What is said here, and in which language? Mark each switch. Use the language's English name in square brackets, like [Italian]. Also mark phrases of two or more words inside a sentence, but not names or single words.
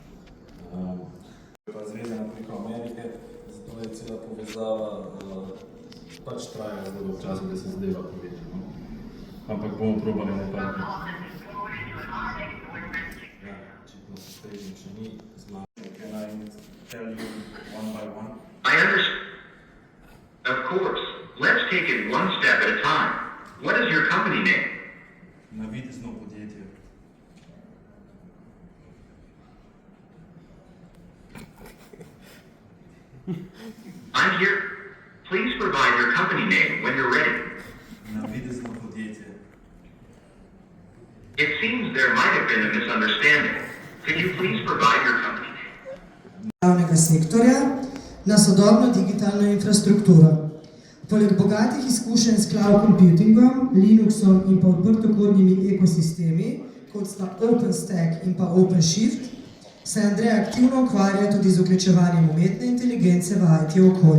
[Slovenian] Pa zvezana preko Amerike, zato je cela povezava pač traja zelo dolgo časa, da se zadeva poveže. Ampak bomo probali nekaj. Ja, očitno se strežnik še ni zmanjšal. [English] Can I tell you one by one? I understand. Of course. Let's take it one step at a time. What is your company name? [Slovenian] Navidezno podjetje. [English] I'm here. Please provide your company name when you're ready. [Slovenian] Navidezno podjetje. [English] It seems there might have been a misunderstanding. Could you please provide your company name? [Slovenian] Javnega sektorja na sodobno digitalno infrastrukturo. Poleg bogatih izkušenj s [English] cloud computingom, [Slovenian] Linuxom in pa odprtokodnimi ekosistemi, kot sta OpenStack in pa OpenShift, se Andrej aktivno ukvarja tudi z vključevanjem umetne inteligence v IT okolje.